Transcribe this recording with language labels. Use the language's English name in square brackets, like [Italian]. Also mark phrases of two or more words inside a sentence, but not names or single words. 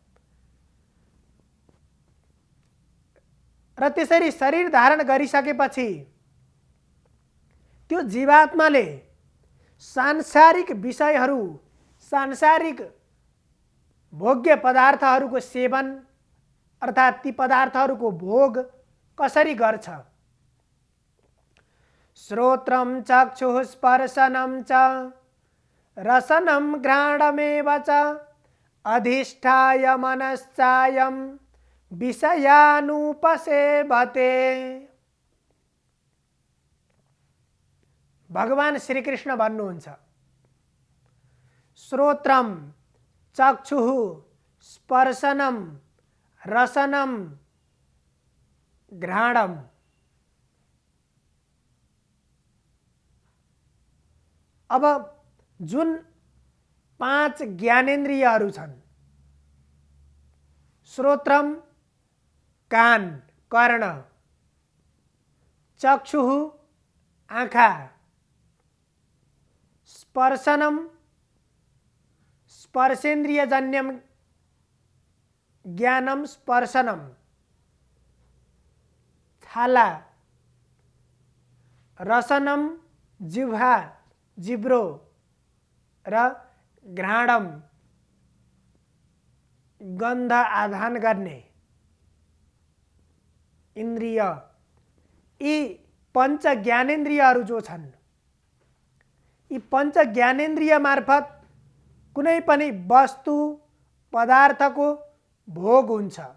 [Nepali] र त्यसरी शरीर धारण गरिसकेपछि त्यो जीवात्माले सांसारिक विषयहरू, सांसारिक भोग्य पदार्थहरूको सेवन अर्थात् ती पदार्थहरूको भोग कसरी गर्छ। [Sanskrit] श्रोत्रं चक्षुः स्पर्शनं च रसनं घ्राणमेव च अधिष्ठाय मनश्चायं विषयानुपसेवते। [Nepali] भगवान श्रीकृष्ण भन्नुहुन्छ, [Sanskrit] श्रोत्रं चक्षुः स्पर्शनं रसनं घ्राणम। [Nepali] अब जुन 5 ज्ञानेन्द्रियहरू छन्, श्रोत्रम कान कर्ण, चक्षुः आँखा, [Sanskrit] स्पर्शनम स्पर्शेन्द्रियजन्यम ज्ञानम स्पर्शनम [Nepali] छाला, रसनम जिह्वा जिब्रो र घ्राणम गन्ध आधान गर्ने इन्द्रिय। यी पंच ज्ञानेन्द्रियहरू जो छन्, यी पंच ज्ञानेन्द्रिय मार्फत कुनै पनि वस्तु पदार्थको भोग हुन्छ।